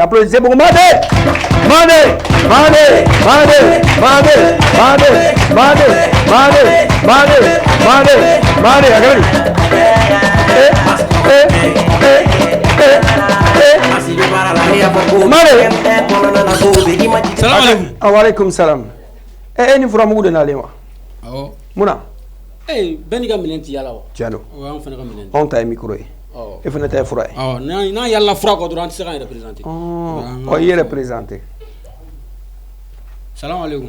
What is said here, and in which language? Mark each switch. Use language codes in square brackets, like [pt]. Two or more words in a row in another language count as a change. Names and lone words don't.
[fr] Applaudissez pour Madi! Madi! Madi! Madi! Madi! Madi! Madi! Madi! Madi! Madi! Madi! Madi! [bm] Salam alaikum. Alaikum salam. Ni fura mugu de nalen wa? Awɔ. Muna? Bɛɛ n'i ka minɛn ti yala wa? Tiɲɛ. O y'anw fana ka minɛn. Anw ta ye micro ye. E fana ta ye fura ye. Awɔ, n'an yala fura kɔ dɔrɔn an tɛ se k'an yɛrɛ présenter. I yɛrɛ présenter. Salam alaikum.